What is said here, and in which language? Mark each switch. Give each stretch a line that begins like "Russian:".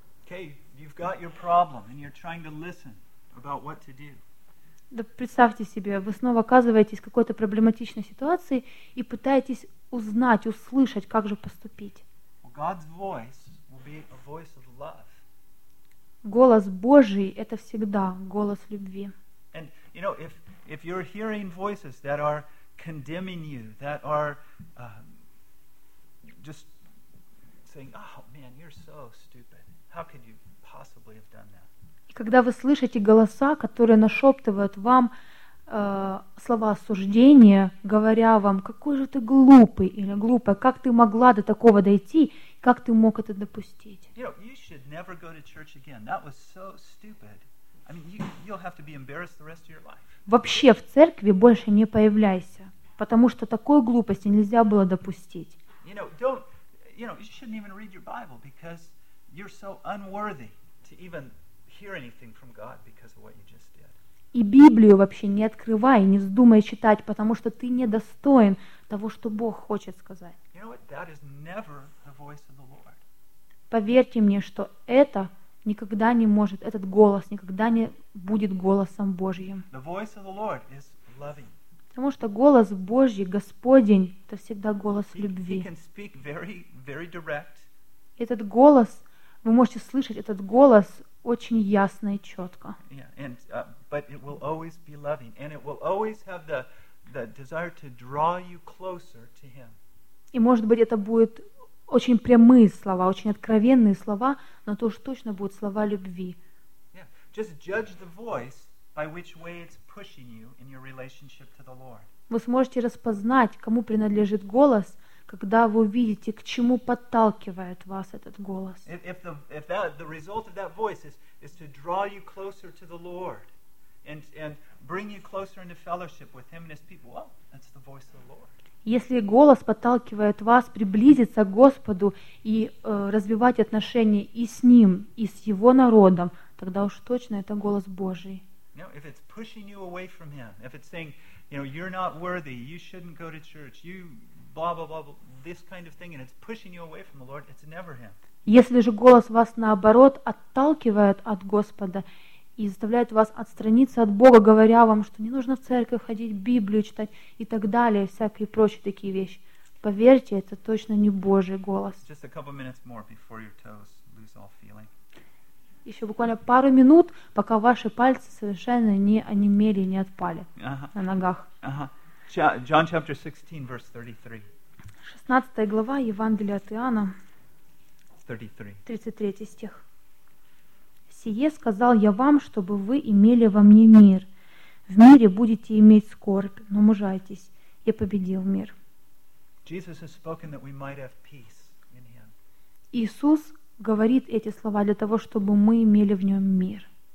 Russian: Да представьте себе, вы снова оказываетесь в какой-то проблематичной ситуации и пытаетесь узнать, услышать, как же поступить.
English: God's voice be a voice of love.
Russian: Голос Божий — это всегда голос любви.
English: And you know, if you're hearing voices that are condemning you, that are just saying, "Oh man, you're so stupid. How could you possibly have done that?"
Russian: И когда вы слышите голоса, которые нашептывают вам слова осуждения, говоря вам, какой же ты глупый или глупая, как ты могла до такого дойти, как ты мог это допустить?
English: You know, you should never go to church again. That was so stupid. I mean, you'll have to be embarrassed the rest of your life.
Russian: Вообще в церкви больше не появляйся, потому что такой глупости нельзя было допустить.
English: you know, don't, you know, you shouldn't even read your Bible because you're so unworthy to even hear anything from God because of what you just did.
Russian: И Библию вообще не открывай, не вздумай читать, потому что ты недостоин того, что Бог хочет сказать.
English: You know what? That is never the voice of the Lord.
Russian: Поверьте мне, что это никогда не может, этот голос никогда не будет голосом Божьим.
English: The voice of the Lord is loving.
Russian: Потому что голос Божий, Господень, это всегда голос любви.
English: He can speak very, very direct.
Russian: Этот голос, вы можете слышать этот голос очень ясно и четко.
English: Yeah, and, but it will always be loving, and it will always have the desire to draw you closer to Him.
Russian: И может быть это будет очень прямые слова, очень откровенные слова, но тоже точно будут слова любви.
English: Yeah, just judge the voice by which way it's pushing you in your relationship to the Lord.
Russian: Вы сможете распознать, кому принадлежит голос, когда вы увидите, к чему подталкивает вас этот голос.
English: If the result of that voice is to draw you closer to the Lord and bring you closer into fellowship with Him and His people, well, that's the voice of the Lord.
Russian: Если голос подталкивает вас приблизиться к Господу и развивать отношения и с Ним, и с Его народом, тогда уж точно это голос Божий.
English: No, if it's pushing you away from Him, if it's saying, you know, you're not worthy, you shouldn't go to church, you blah blah blah, this kind of thing, and it's pushing you away from the Lord, it's never Him.
Russian: Если же голос вас наоборот отталкивает от Господа и заставляет вас отстраниться от Бога, говоря вам, что не нужно в церковь ходить, Библию читать и так далее, всякие прочие такие вещи, поверьте, это точно не Божий голос.
English: Just a couple minutes more before your toes lose all feeling.
Russian: Еще буквально пару минут, пока ваши пальцы совершенно не онемели, не отпали на ногах.
English: John chapter 16, verse 33.
Russian: 16 глава Евангелия от Иоанна, 33 стих. «Сие сказал я вам, чтобы вы имели во мне мир. В мире будете иметь скорбь, но мужайтесь, я победил мир».
English: Jesus has spoken that we might have peace in Him.
Russian: Иисус говорит эти слова для того, чтобы мы имели в Нем мир.